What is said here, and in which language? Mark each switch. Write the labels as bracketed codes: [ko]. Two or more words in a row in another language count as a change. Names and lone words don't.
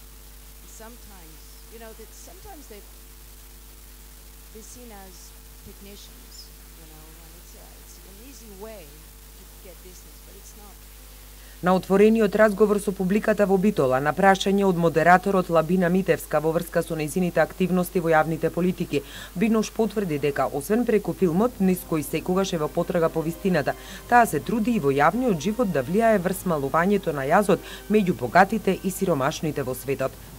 [en] And sometimes, you know, that sometimes they're seen as technicians, you know, and it's an easy way to get business, but it's not. [mk] На отворениот разговор со публиката во Битола, на прашање од модераторот Лабина Митевска во врска со нејзините активности во јавните политики, Бинош потврди дека, освен преку филмот, низ кој секогаш е во потрага по вистината, таа се труди и во јавниот живот да влијае врз смалувањето на јазот меѓу богатите и сиромашните во светот.